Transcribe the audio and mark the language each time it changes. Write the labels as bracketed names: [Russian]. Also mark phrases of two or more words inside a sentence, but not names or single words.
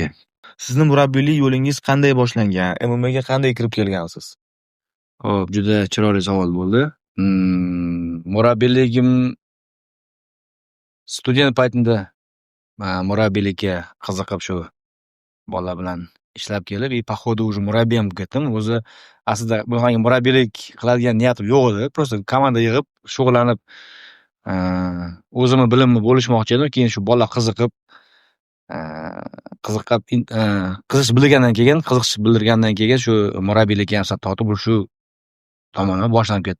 [Uzbek] Sizni murabbiylik yo'lingiz qanday boshlangan? MMA ga qanday kirib kelgansiz? Xo'p, juda chiroyli savol bo'ldi. Murabbiyligim student paytimda murabbiylikka qiziqib shu bolalar bilan ishlab kelib, [Russian] по ходу уже [Uzbek] murabbiyam bo'lib ketdim. O'zi aslida bunaqangi murabbiylik qiladigan niyatim yo'q edi. Просто komanda yig'ib, shug'ullanib, o'zimni bilimni bo'lishmoqchi edim. Keyin shu bola qiziqib, qiziqish bildirgandan keyin shu murabbiylikka ham tortib shu tomondan boshlanib ketdi.